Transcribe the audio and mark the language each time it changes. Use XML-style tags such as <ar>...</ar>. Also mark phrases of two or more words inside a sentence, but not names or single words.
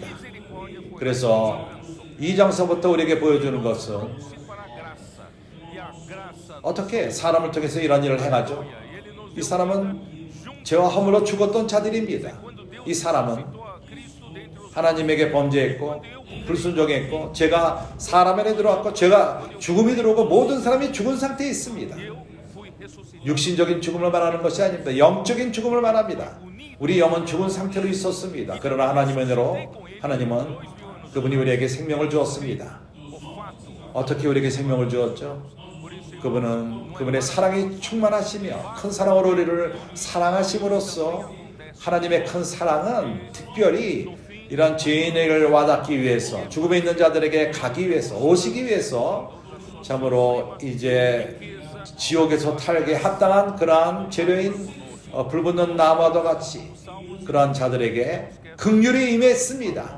<ko>그래서 2장서부터 우리에게 보여주는 것은 어떻게 사람을 통해서 이런 일을 행하죠? 이 사람은 죄와 허물로 죽었던 자들입니다. 이 사람은 하나님에게 범죄했고 불순종했고 죄가 사람 안에 들어왔고 죄가 죽음이 들어오고 모든 사람이 죽은 상태에 있습니다.</ko> <pt>Eu fui ressuscitado.</pt> <ko>육신적인 죽음을 말하는 것이 아닙니다. 영적인 죽음을 말합니다. 우리 영은 죽은 상태로 있었습니다. 그러나 하나님의 은혜로 하나님은 그분이 우리에게 생명을 주었습니다.</ko> <pt>O fato,</pt> <ko>어떻게 우리에게 생명을 주었죠? 그분은 그분의 사랑이 충만하시며 큰 사랑으로 우리를 사랑하심으로써 하나님의 큰 사랑은 특별히 이런 죄인을 와닿기 위해서 죽음에 있는 자들에게 가기 위해서 오시기 위해서 참으로 이제 지옥에서 탈게 합당한 그러한 재료인 불붙는 나무와도 같이 그러한 자들에게 긍휼이 임했습니다.</ko>